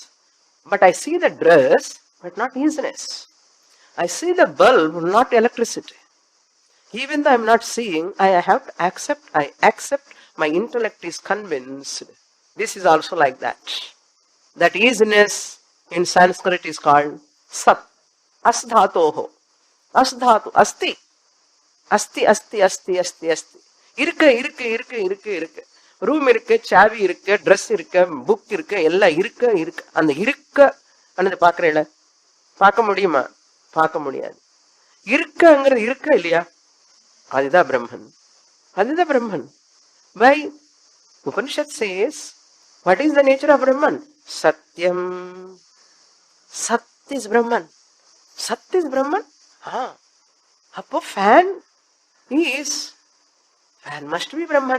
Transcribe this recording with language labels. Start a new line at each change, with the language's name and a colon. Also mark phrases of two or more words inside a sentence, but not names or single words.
English: But I see the dress, but not easiness. I see the bulb, not electricity. Even though I am not seeing, I have to accept. I accept. My intellect is convinced. This is also like that. That easiness in Sanskrit is called Sat.
Sanskrit: Asdhatoho. Asdhatu. Asti. Asti, asti, asti, asti, asti.
Tamil: Irukku. ரூம் இருக்கு, சாவி இருக்கு, ட்ரெஸ் இருக்கு, புக் இருக்கு, எல்லாம் இருக்கு. அந்த அன்னது பார்க்கறேல, பார்க்க முடியுமா? பார்க்க முடியாது. இருக்குங்கிறது இருக்கு இல்லையா? அதுதான் பிரம்மன். அதுதான் பிரம்மன்.
English: Why? Upanishad says, what is the nature of Brahman? Satyam. Sat is Brahman. Sat is Brahman? அப்போ fan is. Fan must be Brahman.